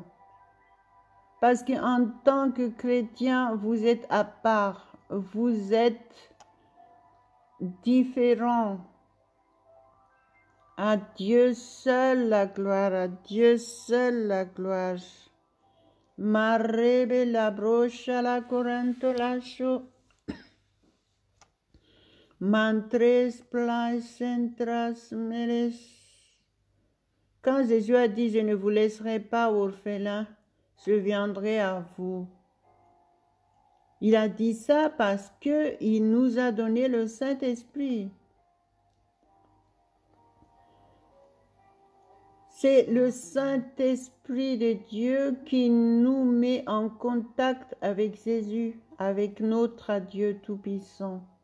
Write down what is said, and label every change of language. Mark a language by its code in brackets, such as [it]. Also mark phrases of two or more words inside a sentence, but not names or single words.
[fr] Parce qu'en tant que chrétien, vous êtes à part, vous êtes différent. À Dieu seul la gloire, à Dieu seul la gloire. Marebe la brocha la coranto lascio. Mantres placentras meres. Quand Jésus a dit, je ne vous laisserai pas orphelins, je viendrai à vous. Il a dit ça parce qu'il nous a donné le Saint-Esprit. C'est le Saint-Esprit de Dieu qui nous met en contact avec Jésus, avec notre Dieu Tout-Puissant.